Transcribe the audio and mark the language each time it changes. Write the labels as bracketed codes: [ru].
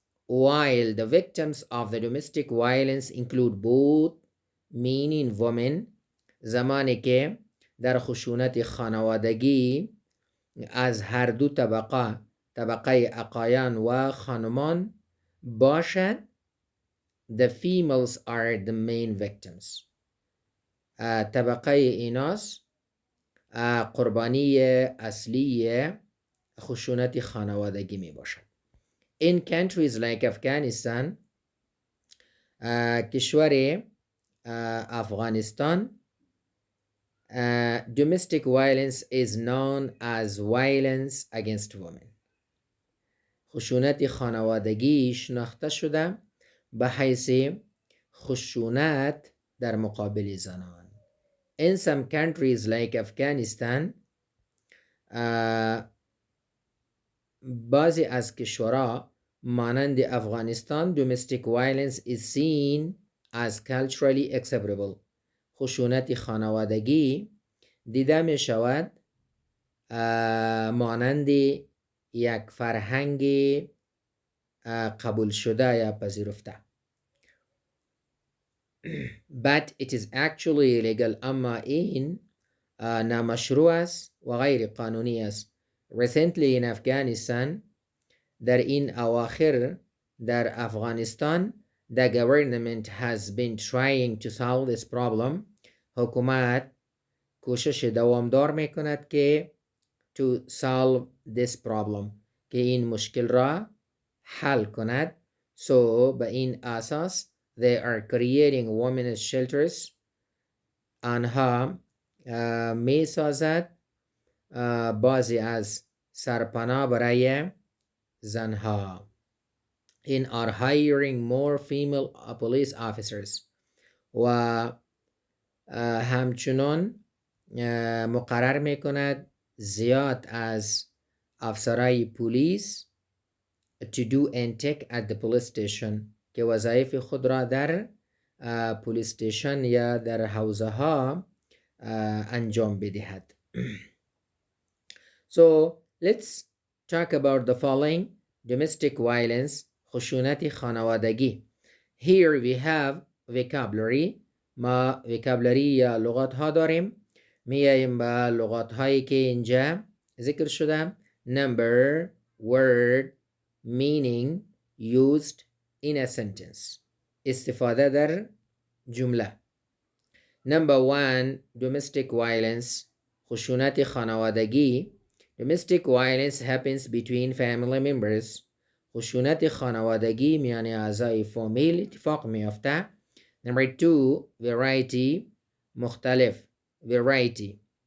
[fa] while the victims of the domestic violence include both men and women، زمانی که در خشونت خانوادگی از هر دو طبقه آقایان و خانمان باشد. the females are the main victims، طبقه ایناس قربانی اصلی خشونت خانوادگی می باشد. [en] in countries like Afghanistan، کشور Afghanistan, domestic violence is known as violence against women. [fa] خشونت خانوادگی شناخته شده به حیث خشونت در مقابل زنان. [en] In some countries like Afghanistan, بعضی از کشورها مانند Afghanistan domestic violence is seen as culturally acceptable. [fa] خشونت خانوادگی دیده می شود مانند یک فرهنگ قبول شده یا پذیرفته. [en] But it is actually illegal. [fa] اما این نامشروع است و غیر قانونی است. [en] Recently in Afghanistan, در این اواخر در Afghanistan, the government has been trying to solve this problem. [fa] حکومت کوشش دوامدار میکند که to solve this problem, که این مشکل را حل کند. [en] So به این اساس they are creating women's shelters. [fa] آنها می سازد بعضی از سرپناه برای زنها. [en] in are hiring more female police officers. [fa] و همچنان مقرر می کند زیاد از افسرهای پلیس to do intake at the police station, که وظایف خود را در پلیس استیشن یا در حوزه ها انجام بدهد. [en] So let's talk about the following: domestic violence, خشونت خانوادگی. Here we have vocabulary. [fa] ما vocabulary یا لغات ها داریم. میاییم به لغات هایی که اینجا ذکر شده. [en] Number, word, meaning, used in a sentence. [fa] استفاده در جمله. [en] Number 1, domestic violence, خشونت خانوادگی. Domestic violence happens between family members. [fa] خشونت خانوادگی میان اعضای فامیل اتفاق میافته. [en] Number 2, variety, مختلف. Variety.